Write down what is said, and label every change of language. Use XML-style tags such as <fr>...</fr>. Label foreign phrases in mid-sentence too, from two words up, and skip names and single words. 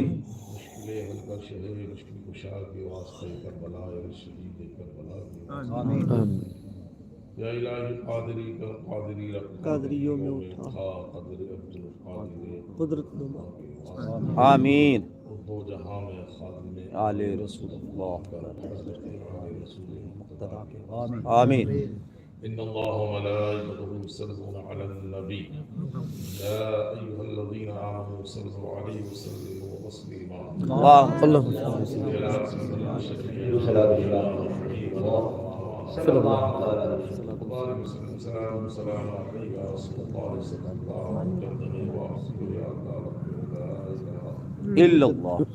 <ur>مشکلیں حل کر شہِ مشکل کشا کے واسطے، کربلا یا شہیدِ کربلا کے واسطے. آمین. یا الٰہی قادری کا قادری رکھ قادریوں میں اٹھا قدر عبدالقادر قدرت آمین. دو جہاں میں خادم آلِ رسول اللہ آمین آمین.</ur> <ar>إن الله و ملائكته يصلون على النبي يا أيها الذين آمنوا صلوا عليه وسلموا تسليما. اللهم صل إلا الله.</ar>